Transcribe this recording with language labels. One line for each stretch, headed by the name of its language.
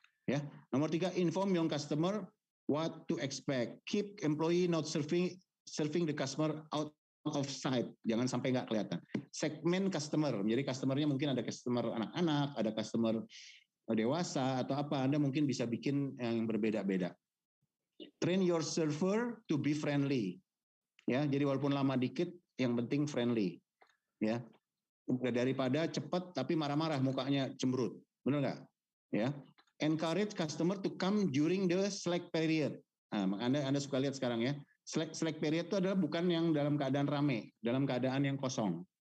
Indonesian: Ya, nomor 3,
English: inform your customer what to expect. Keep employee not serving the customer out of sight.
Indonesian: Jangan sampai nggak kelihatan.
English: Segment customer.
Indonesian: Jadi customernya mungkin ada customer anak-anak, ada customer dewasa atau apa. Anda mungkin bisa bikin yang berbeda-beda.
English: Train your server to be friendly.
Indonesian: Ya, jadi walaupun lama dikit, yang penting friendly. Ya, daripada cepat tapi marah-marah mukanya cemberut. Benar nggak? Ya.
English: Encourage customer to come during the slack period.
Indonesian: Nah, Anda suka lihat sekarang ya. Slack period itu adalah bukan yang dalam keadaan rame, dalam keadaan yang kosong.